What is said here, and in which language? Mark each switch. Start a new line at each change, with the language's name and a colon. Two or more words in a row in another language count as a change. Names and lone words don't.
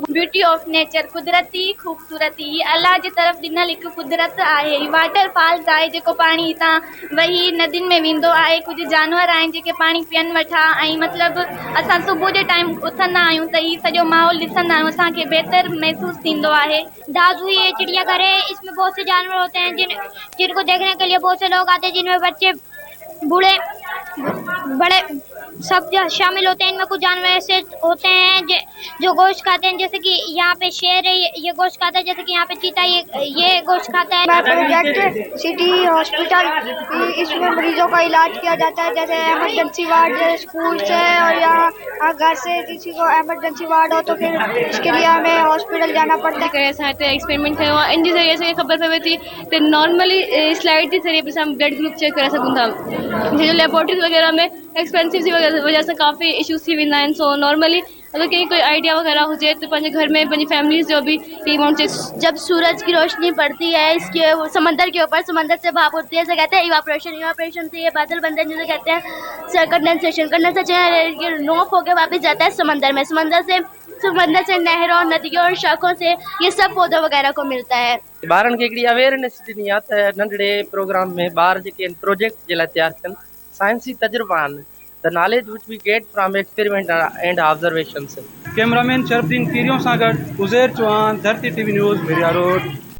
English: beauty of nature,
Sindhi: कुदरती ख़ूबसूरती, अल्लाह जी तरफ़ ॾिनल हिकु कुदरत आहे।
English: water falls
Sindhi: आहे जेको पाणी हितां वही नदियुनि में वेंदो आहे। कुझु जानवर आहिनि जेके पाणी पीअण वठा ऐं मतिलबु असां सुबुह जे टाइम उथंदा आहियूं त हीउ सॼो माहौल ॾिसंदा आहियूं, असांखे बहितर महसूसु थींदो आहे।
Hindi: दादुई चिड़ियाघर है, इसमें बहुत से जानवर होते हैं जिनको देखने के लिए बहुत से लोग आते हैं, जिनमें बच्चे बूढ़े बड़े सब शामिल होते हैं। इनमें कुछ जानवर ऐसे होते हैं जो गोश्त खाते हैं, जैसे कि यहाँ पे शेर है, ये गोश्त खाता है, जैसे कि यहाँ पे चीता ये गोश्त खाता है। प्रोजेक्ट सिटी हॉस्पिटल, इसमें मरीजों का इलाज किया जाता है, जैसे
English: emergency ward
Hindi: स्कूल से और यहाँ घर से किसी को
English: emergency ward
Hindi: हो तो फिर इसके लिए हमें हॉस्पिटल जाना पड़ता है।
Sindhi: असां हिते एक्सपेरिमेंट कयो आहे, इन जे ज़रिए असांखे ख़बर पवे थी त
English: normally slide
Sindhi: जे ज़रिए बि असां
English: blood group check
Sindhi: करे सघूं था। जो लेबोरेटरीज़ वग़ैरह में एक्सपेंसिव जी वजह से काफ़ी इशूज़ थी वेंदा आहिनि।
English: so normally
Sindhi: अगर कहीं कोई आइडिया वगैरह हुजे तो पंहिंजे घर में पंहिंजी फैमिलीज़ जो भी अमाउंट
Hindi: जब सूरज की रोशनी पड़ती है इसके समंदर के ऊपर, समंदर से भाप उठती है, इसे कहते हैं इवापोरेशन। इवापोरेशन से ये बादल बनते हैं जिसे कहते हैं कंडेंसेशन। कंडेंसेशन नोक होकर वापस जाता है समंदर में। समंदर से नहरों, नदियों और शाखों से ये सब पौधों वगैरह को मिलता है।
Sindhi: ॿारनि खे हिकिड़ी अवेयरनेस ॾिनी आहे त नंढड़े प्रोग्राम में ॿार जेके आहिनि प्रोजेक्ट जे लाइ तयारु कनि, साइंसी तजुर्बा आहिनि,
English: The knowledge which we get from experiment and observations.
Sindhi: कैमरामैन शरफुद्दीन कीरियों सां गॾु उज़ैर चौहान, धरती टीवी न्यूज़ भेरिया रोड।